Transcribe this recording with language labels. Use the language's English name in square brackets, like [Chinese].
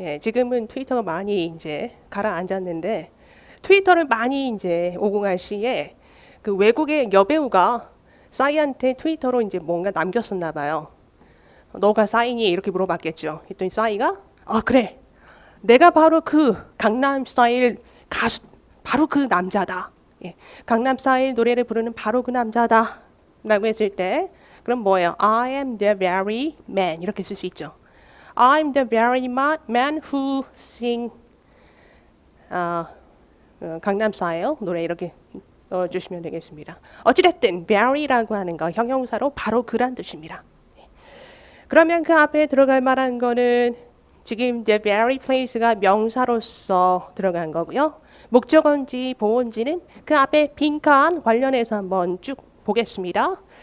[Korean] 예, 지금은 트위터가 많이 이제 가라앉았는데 트위터를 많이 이제 오공할 시에 그 외국의 여배우가 싸이한테 트위터로 이제 뭔가 남겼었나 봐요. 너가 싸이니? 이렇게 물어봤겠죠. 했더니 싸이가 그래. 내가 바로 그 강남스타일 가수 바로 그 남자다. 예, 강남스타일 노래를 부르는 바로 그 남자다. 라고 했을 때 그럼 뭐예요? [English] I am the very man [Korean] 이렇게 쓸 수 있죠. [English] I'm the very man who sing [Korean] 강남스타일 노래 이렇게 넣어주시면 되겠습니다. 어찌됐든 very라고 하는 거 형용사로 바로 그란 뜻입니다. 그러면 그 앞에 들어갈 만한 거는 지금 the very place가 명사로서 들어간 거고요. 목적어인지 보어인지는 그 앞에 빈칸 관련해서 한번 쭉 보겠습니다.